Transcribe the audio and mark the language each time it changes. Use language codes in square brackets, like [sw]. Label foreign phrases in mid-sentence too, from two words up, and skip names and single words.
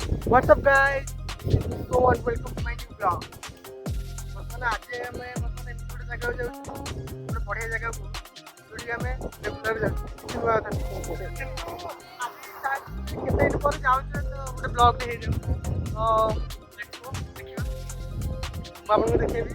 [en] What's up guys? So and welcome to my new vlog. [or] ବର୍ତ୍ତମାନ ଆଜି ଆମେ ବର୍ତ୍ତମାନ ଏମିତି ଗୋଟେ ଜାଗାକୁ ଯାଉଛୁ, ଗୋଟେ ବଢ଼ିଆ ଜାଗାକୁ ଯୋଉଠିକି ଆମେ ରେଗୁଲାର ଯାଉଛୁ କିଛି ନୂଆ କଥା ନାହିଁ। କିନ୍ତୁ ଆଜି କେତେ ଦିନ ପରେ ଯାଉଛୁ ତ ଗୋଟେ ବ୍ଲଗ୍ଟେ ହେଇଯାଉ ତ ଦେଖିବ ଦେଖିବା ମୁଁ ଆପଣଙ୍କୁ ଦେଖେଇବି।